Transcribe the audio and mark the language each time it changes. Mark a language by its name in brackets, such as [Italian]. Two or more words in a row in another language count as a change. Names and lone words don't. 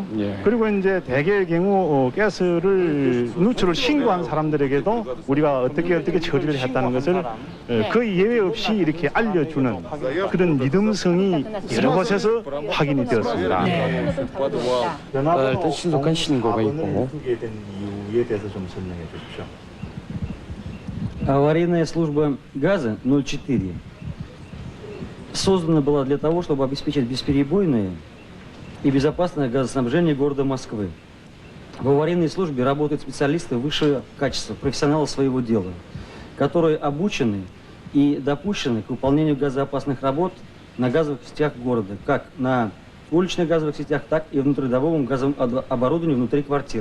[Korean] 그리고 이제 대개의 경우 가스를 누출을 신고한 사람들에게도 우리가 어떻게 처리를 했다는 것을 거의 예외 없이 이렇게 알려주는 그런 믿음성이 여러 곳에서 확인이 되었습니다. 일단 신속한 신고가 있고. 된 이유에 대해서 좀 설명해 주십시오. [Russian] Аварийная служба газа 04 создана была для того, чтобы обеспечить бесперебойное и безопасное газоснабжение города Москвы. В аварийной службе работают специалисты высшего качества, профессионалы своего дела, которые обучены и допущены к выполнению газоопасных работ на газовых сетях города, как на уличных газовых сетях, так и внутридомовом газовом оборудовании внутри квартир.